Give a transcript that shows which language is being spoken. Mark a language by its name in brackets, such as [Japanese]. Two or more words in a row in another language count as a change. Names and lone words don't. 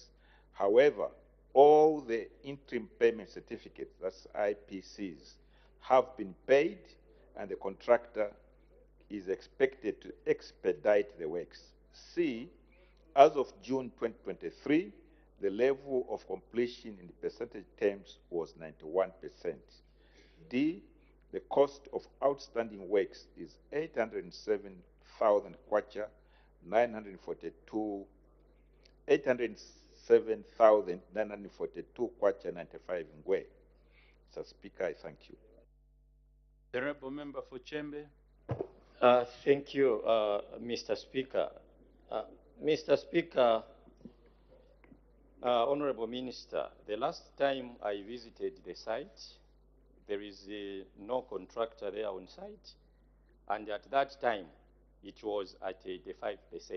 [English] However, all the interim payment certificates, that's IPCs, have been paid, and the contractor is expected to expedite the works. C, as of June 2023, the level of completion in percentage terms was 91%. D, the cost of outstanding works is 807,000 kwacha, 807,942 kwacha, 95 ngwe. Mr. Speaker, I thank you. The Honorable Member for Chembe. Thank you, Mr. Speaker. Mr. Speaker, Honorable Minister, the last time I visited the site, there is no contractor there on site, and at that time, it was at 85%.